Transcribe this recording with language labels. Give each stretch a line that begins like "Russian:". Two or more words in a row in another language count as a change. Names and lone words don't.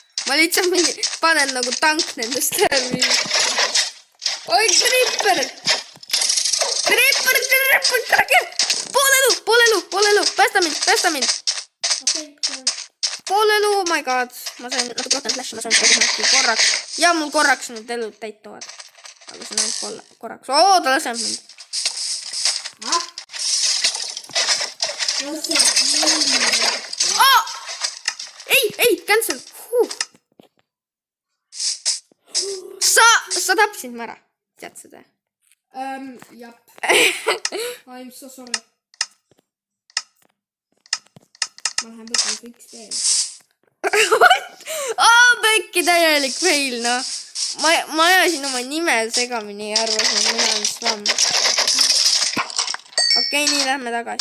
Estonian: ma lihtsalt mingi panen nagu tank nendest läbi. Oi, Creeper! Pool elu, päästa mind. Pool elu,
English: oh my god.
Estonian: Ma sain natuke rohkem flashi, ma sain korraks. Ja mul korraks nüüd elud täituvad. Aga see on ainult korraks. Oo, ta laseb mind. Ei, cancel. Sa tapsid ma ära. Tead seda? Jap.
English: I'm so sorry.
Estonian: Ma lähen võtan su XP. Pekki täielik fail, no. Ma ajasin oma nime segamini ja arvasin, et mina olen Svam. Okei, nii lähme tagasi.